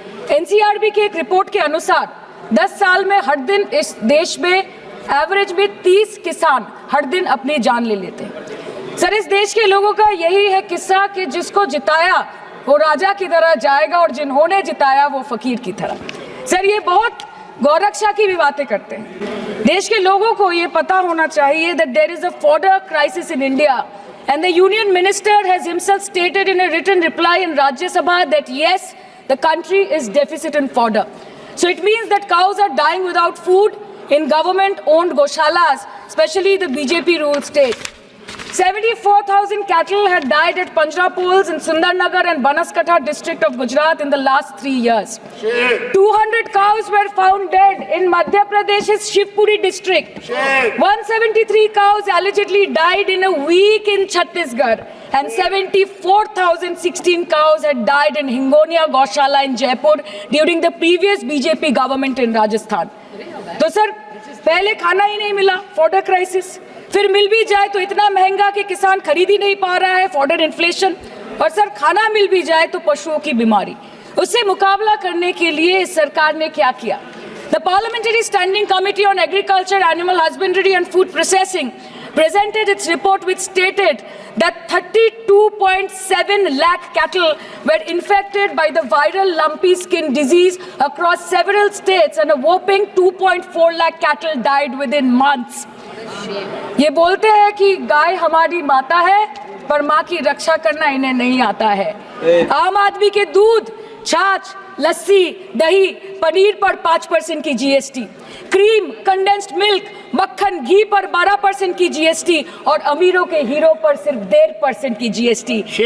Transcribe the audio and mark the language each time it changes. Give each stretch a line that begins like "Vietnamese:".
Hindi: NCRB की एक report के अनुसार 10 साल में हर दिन इस देश में एवरेज में 30 किसान हर दिन अपनी जान ले लेते हैं। सर इस देश के लोगों का यही है किस्सा कि जिसको जिताया वो राजा की तरह जाएगा और जिन्होंने जिताया वो फकीर की तरह। सर ये बहुत गौरक्षा की भी बातें करते हैं। देश के लोगों को ये पता होना चाहिए
English: that there is a fodder crisis in India and the union minister has himself stated in a written reply in Rajya Sabha that yes, the country is deficit in fodder. So it means that cows are dying without food in government owned goshalas, especially the BJP ruled state. 74,000 cattle had died at Panjrapols in Sundarnagar and Banaskantha district of Gujarat in the last 3 years. 200 cows were found dead in Madhya Pradesh's Shivpuri district. 173 cows allegedly died in a week in Chhattisgarh. And 74,016 cows had died in Hingonia Gaushala in Jaipur during the previous BJP government in Rajasthan.
Hindi: तो sir पहले खाना ही नहीं मिला, fodder crisis, फिर मिल भी जाए तो इतना महंगा कि किसान खरीद ही नहीं पा रहा है, फॉडर इन्फ्लेशन, और सर खाना मिल भी जाए तो पशुओं की बीमारी। उससे मुकाबला करने के लिए इस सरकार ने क्या किया?
English: The Parliamentary Standing Committee on Agriculture, Animal Husbandry and Food Processing presented its report which stated that 32.7 lakh cattle were infected by the viral lumpy skin disease across several states and a whopping 2.4 lakh cattle died within months.
Hindi: ये बोलते हैं कि गाय हमारी माता है पर माँ की रक्षा करना इन्हें नहीं आता है। आम आदमी के दूध, छाछ, लस्सी, दही, पनीर पर 5% की जीएसटी, क्रीम, कंडेंस्ड मिल्क, मक्खन, घी पर 12% की जीएसटी और अमीरों के हीरो पर सिर्फ 1.5% की जीएसटी।